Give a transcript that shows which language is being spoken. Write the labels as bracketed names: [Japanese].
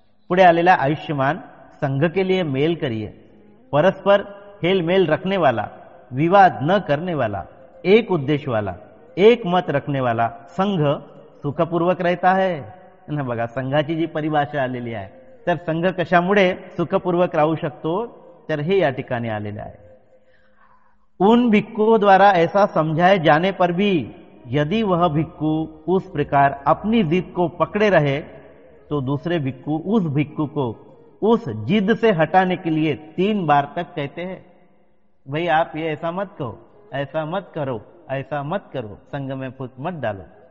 [Marathi] पुढे आलेला [Hindi] आयुष्यमान संघ के लिए मेल करिए, परस्पर हेल मेल रखने वाला, विवाद न करने वाला, एक उद्देश्य वाला, एक मत रखने वाला संघ सुखपूर्वक रहता है ना। [Marathi] बघा संघाची जी परिभाषा आलेली आहे, तर संघ कशामुळे सुखपूर्वक राहू शकतो, तर हे या ठिकाणी आलेले आहे। [Hindi] उन भिक्खुओं द्वारा ऐसा समझाए जाने पर भी यदि वह भिक्खु उस प्रकार अपनी जिद को पकड़े रहे तो दूसरे भिक्खु उस भिक्खु को उस जिद से हटाने के लिए 3 बार तक कहते हैं, भाई आप ये ऐसा मत कहो, ऐसा मत करो, ऐसा मत करो, संघ में फूट मत डालो।